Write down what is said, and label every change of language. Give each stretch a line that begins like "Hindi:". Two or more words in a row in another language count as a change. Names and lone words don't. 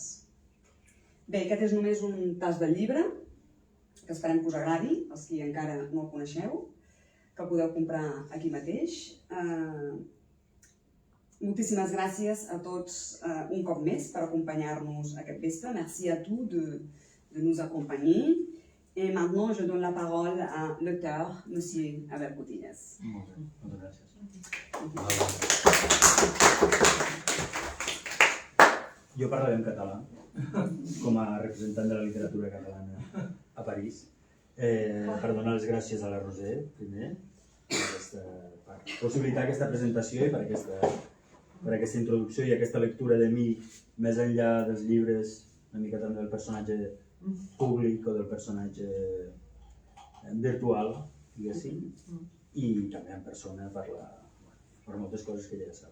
Catalan: Bé, aquest és només un tast del llibre, que esperem que us agradi, els qui encara no el coneixeu, que el podeu comprar aquí mateix. Moltíssimes gràcies a tots un cop més per acompanyar-nos aquest vespre.
French: Merci à tous de nous accompagner. Et maintenant, je donne la parole à l'auteur, M. Abel Coutillas.
Catalan: Moltes gràcies. Jo parlaré en català, com a representant de la literatura catalana a París, per donar les gràcies a la Roser, primer, per possibilitar aquesta presentació i per aquesta introducció i aquesta lectura de mi, més enllà dels llibres, una mica també del personatge públic o del personatge virtual, diguéssim, i també en persona per moltes coses que ja sap.